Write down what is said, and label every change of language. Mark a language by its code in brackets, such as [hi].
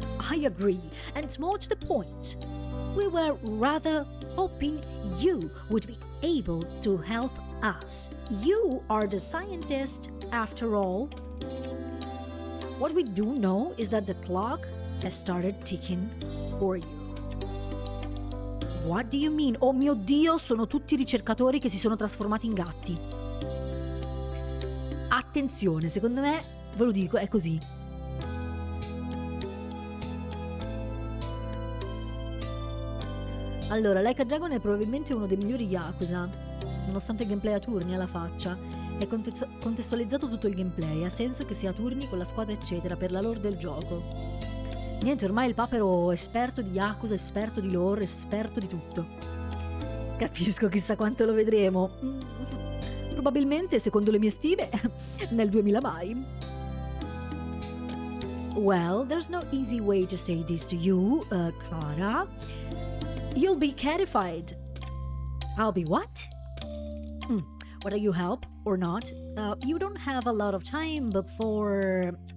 [en] I agree, and more to the point, we were rather hoping you would be able to help us. You are the scientist, after all. What we do know is that the clock has started ticking for you. What do you mean? [it] Oh mio Dio, sono tutti ricercatori che si sono trasformati in gatti. Attenzione, secondo me, ve lo dico, è così. Allora, Like a Dragon è probabilmente uno dei migliori Yakuza, nonostante il gameplay a turni alla faccia. È contestualizzato tutto il gameplay, ha senso che sia a turni con la squadra eccetera per la lore del gioco. Niente, ormai il papero esperto di Yakuza, esperto di lore, esperto di tutto. Capisco, chissà quanto lo vedremo. Probabilmente, secondo le mie stime, nel 2000 mai. [en] Well, there's no easy way to say this to you, Clara. You'll be cattified. I'll be what? Whether you help or not, you don't have a lot of time before...